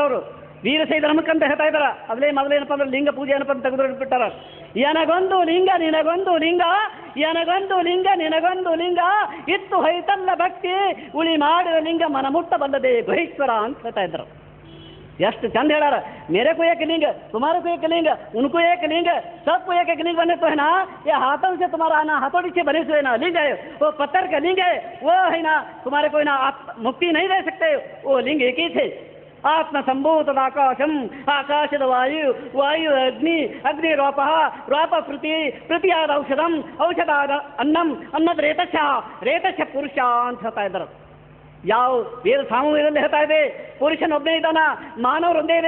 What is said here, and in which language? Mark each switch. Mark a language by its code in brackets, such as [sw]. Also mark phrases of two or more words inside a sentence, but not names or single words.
[kn] ಅವರು ವೀರಶೈವ ಧರ್ಮಕ್ಕಂತ ಹೇಳ್ತಾ ಇದ್ದಾರ. ಅದೇ ಮೊದಲೇನಪ್ಪ ಅಂದ್ರೆ ಲಿಂಗ ಪೂಜೆ ಏನಪ್ಪ ಅಂತ ತೆಗೆದುಬಿಟ್ಟಾರ. ಎನಗೊಂದು ಲಿಂಗ ನಿನಗೊಂದು ಲಿಂಗ, ಎನಗೊಂದು ಲಿಂಗ ನಿನಗೊಂದು ಲಿಂಗ, ಇತ್ತು ಹೈತಲ್ಲ ಭಕ್ತಿ ಉಳಿ ಮಾಡಿದ ಲಿಂಗ ಮನ ಮುಟ್ಟಬಲ್ಲದೆ ಬಹಿಷ್ವರ ಅಂತ ಹೇಳ್ತಾ ಇದ್ರು. ಎಷ್ಟು ಚಂದ ಹೇಳಾರ. [hi] मेरे को एक लिंग, तुम्हारे को एक लिंग, उनको एक लिंग, सबको एक एक लिंग बने तो है ना, ये हाथों से तुम्हारा आना हथौड़ी से बने हुए ना लिंग है, वो पत्थर का लिंग है, वो है ना तुम्हारे को ना आप मुक्ति नहीं दे सकते, वो लिंग एक ही थे. [sa] ಆತ್ಮ ಸಂಭೂತದ ಆಕಾಶಂ, ಆಕಾಶದ ವಾಯು, ವಾಯು ಅಗ್ನಿ, ಅಗ್ನಿ ರೋಪ, ರೋಪ ಪೃಥ್ವಿ, ಪೃಥ್ವಿಯಾದ ಔಷಧಂ, ಔಷಧಾದ ಅನ್ನಂ, ಅನ್ನದ ರೇತಶ ಪುರುಷ [kn] ಅಂತ ಹೇಳ್ತಾ ಇದ್ದಾರೆ. ಯಾವ ವೇದ ಸಾಮೂಹ್ಯದಲ್ಲಿ ಹೇಳ್ತಾ ಇದೆ, ಪುರುಷನೊಬ್ಬನೇ ಇದ್ದಾನ, ಮಾನವರೊಂದೇ ಇದೆ.